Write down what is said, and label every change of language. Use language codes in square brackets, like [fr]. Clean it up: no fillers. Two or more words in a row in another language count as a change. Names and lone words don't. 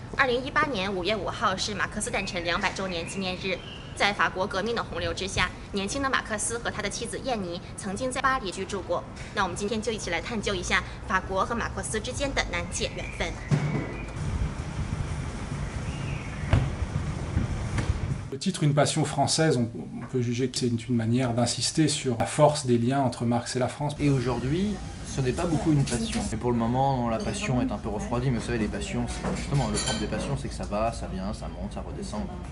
[zh] 2018 年5月5号是马克思诞辰200周年纪念日。在法国革命的洪流之下，年轻的马克思和他的妻子燕妮曾经在巴黎居住过。那我们今天就一起来探究一下法国和马克思之间的难解缘分。 [fr] Le titre Une passion française, on peut juger que c'est une manière d'insister sur la force des liens entre Marx et la France. Et aujourd'hui, ce n'est pas beaucoup une passion. Et pour le moment, la passion est un peu refroidie, mais vous savez, les passions, justement, le propre des passions, c'est que ça va, ça vient, ça monte, ça redescend.